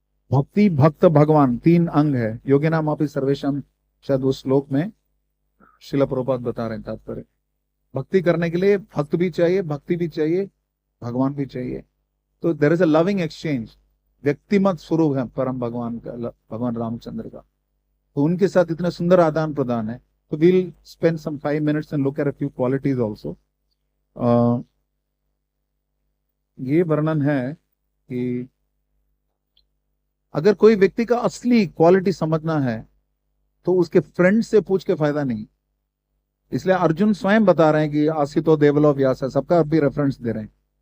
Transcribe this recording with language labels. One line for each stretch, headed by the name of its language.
Hindi: भक्ति भक्त भगवान 3 अंग है।
Sanskrit: योगिनाम अपि सर्वेशम,
Hindi: शायद उस श्लोक में शिला प्रभुपाद बता रहे हैं तात्पर्य। भक्ति करने के लिए भक्त भी चाहिए, भक्ति भी चाहिए, भगवान भी चाहिए।
English: तो there is a loving exchange.
Hindi: व्यक्तिमत स्वरूप है परम भगवान का, भगवान रामचंद्र का। तो उनके साथ इतना सुंदर आदान प्रदान है।
English: तो we'll spend some 5 minutes and look at a few qualities also.
Hindi: ये वर्णन है कि अगर कोई व्यक्ति का असली क्वालिटी समझना है तो उसके फ्रेंड से पूछ के फायदा नहीं। इसलिए अर्जुन स्वयं बता रहे हैं कि आसितो देवलो व्यास है, सबका भी रेफरेंस दे रहे हैं।